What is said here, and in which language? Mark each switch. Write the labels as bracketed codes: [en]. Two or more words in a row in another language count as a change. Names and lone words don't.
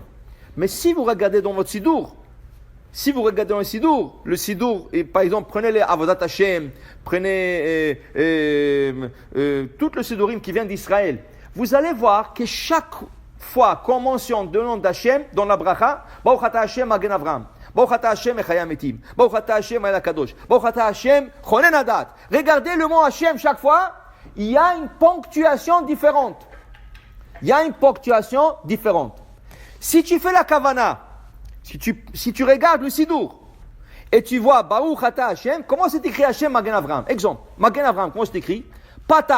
[fr] Mais si vous regardez dans votre Sidour, le Sidour, et par exemple, prenez les Avodat Hashem, prenez tout le Sidourim qui vient d'Israël, vous allez voir que chaque fois qu'on mentionne le nom d'Hashem dans la bracha, [he] ברוך אתה השם מגן אברהם. ברוך אתה השם מחיה מתים. ברוך אתה השם האל הקדוש. ברוך אתה השם חונן הדעת. [fr] Regardez le mot Hashem chaque fois, il y a une ponctuation différente. Si tu fais la Kavana, si tu regardes le Sidour et tu vois [he] ברוך אתה השם, [fr] comment c'est écrit [he] השם מגן אברהם? [fr] Exemple, [he] מגן אברהם, [fr] comment c'est écrit? Patah.